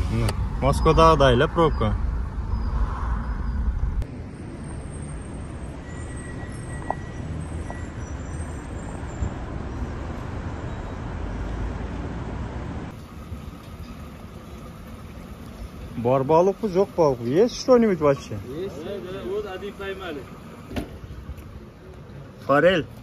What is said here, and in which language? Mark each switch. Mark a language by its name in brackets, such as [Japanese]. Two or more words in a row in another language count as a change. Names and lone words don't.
[Kyrgyz] Москвадагыдай эле пробка. Бар балыкпы, жок балыкпы? [Russian] Есть что-нибудь вообще? Есть, да, вот один поймали. Форель.